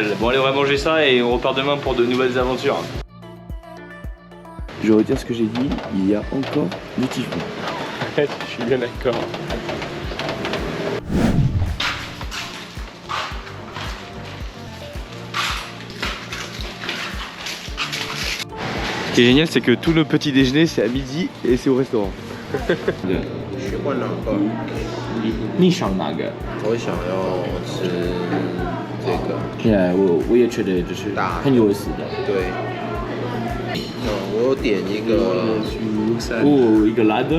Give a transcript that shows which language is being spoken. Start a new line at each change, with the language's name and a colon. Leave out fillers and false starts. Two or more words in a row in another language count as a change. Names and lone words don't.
French: Bon allez on va manger ça et on repart demain pour de nouvelles aventures. Je retire ce que j'ai dit, il y a encore du typhon. Je suis bien d'accord. Ce qui est génial c'est que tout le petit déjeuner c'est à midi et c'est au restaurant.
Chinese: 去换哪个？你想哪个？我想要吃这个。现在我也觉得就是很有意思的。对。我有点一个。哦，一个辣的。